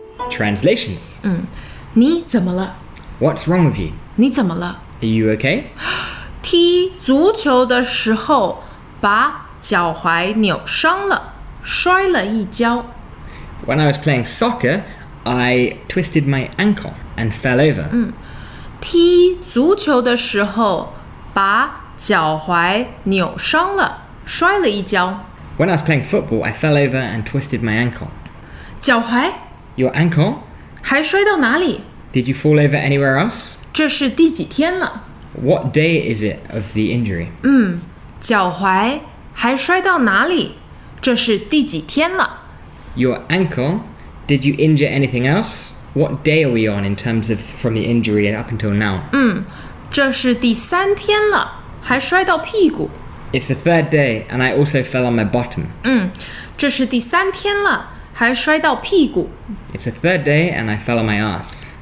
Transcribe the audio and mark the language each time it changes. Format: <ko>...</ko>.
<en>Translations.</en> <zh>你怎么了？</zh> <en>What's wrong with you?</en> <zh>你怎么了？</zh> <en>Are you okay?</en> <zh>踢足球的时候把脚踝扭伤了，摔了一跤。</zh> <en>When I was playing soccer, I twisted my ankle and fell over.</en> <zh>踢足球的时候把脚踝扭伤了，摔了一跤。</zh> <en>When I was playing football, I fell over and twisted my ankle.</en> <zh>脚踝？</zh> <en>Your ankle?</en> <zh>还摔到哪里？</zh> <en>Did you fall over anywhere else?</en> <zh>这是第几天了？</zh> <en>What day is it of the injury?</en> <zh>脚踝还摔到哪里？这是第几天了？</zh> <en>Your ankle? Did you injure anything else? What day are we on in terms of from the injury up until now?</en> <zh>这是第3天了，还摔到屁股。</zh> <en>It's the 3rd day and I also fell on my bottom.</en> <zh>这是第3天了，还摔到屁股。</zh> <en>It's the 3rd day and I fell on my ass.</en>